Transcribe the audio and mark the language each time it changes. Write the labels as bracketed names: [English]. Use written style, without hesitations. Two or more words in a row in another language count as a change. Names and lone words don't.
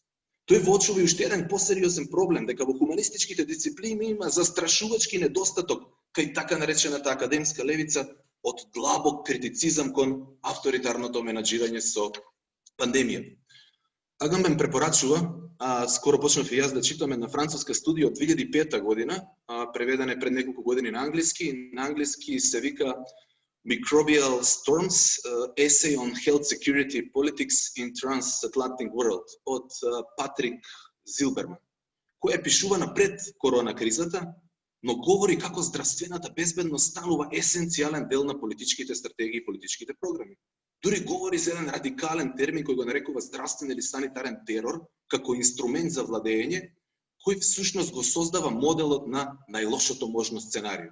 [Macedonian] Тој воочува и уште еден посериозен проблем, дека во хуманистичките дисциплини има застрашувачки недостаток кај така наречената академска левица од длабок критицизам кон авторитарното менаџирање со пандемија. Агамбен препорачува, скоро почнав и јас да читам една француска студија од 2005 година, преведена пред неколку години на англиски. На англиски се вика Microbial Storms, Essay on Health Security Politics in Transatlantic World од Патрик Зилберман, која пишува напред корона кризата, но говори како здравствената безбедност станува есенцијален дел на политичките стратегии и политичките програми. Дури говори за еден радикален термин кој го нарекува здравствен или санитарен терор како инструмент за владење, кој всушност го создава моделот на најлошото можно сценарио.